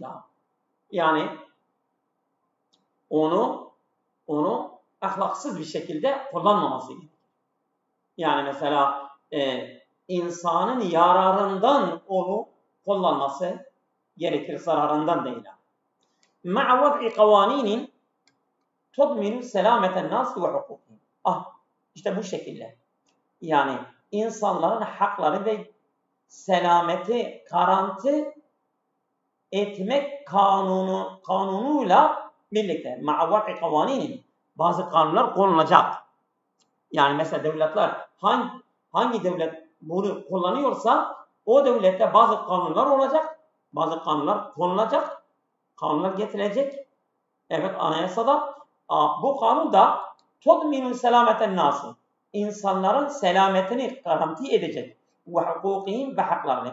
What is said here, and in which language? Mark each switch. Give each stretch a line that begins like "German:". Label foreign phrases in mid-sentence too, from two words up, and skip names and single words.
Turkish: Yani onu ahlaksız bir şekilde kullanmaması gerekir. Yani mesela insanın yararından onu kullanması gerekir, zararından değil.
Arabic: مع وضع قوانين تضمن سلامة الناس وحقوقهم.
Turkish: İşte bu şekilde. Yani insanların hakları ve selameti garanti etmek kanunuyla birlikte.
Arabic: مع وضع قوانين
Turkish: bazı kanunlar konulacak. Yani mesela devletler hangi devlet bunu kullanıyorsa o devlette bazı kanunlar olacak, bazı kanunlar konulacak, kanunlar getirecek. Evet, anayasada bu kanun da
Arabic: تضمن سلامة الناس,
Turkish: insanların selametini garanti edecek ve hukukihim ve haklarını.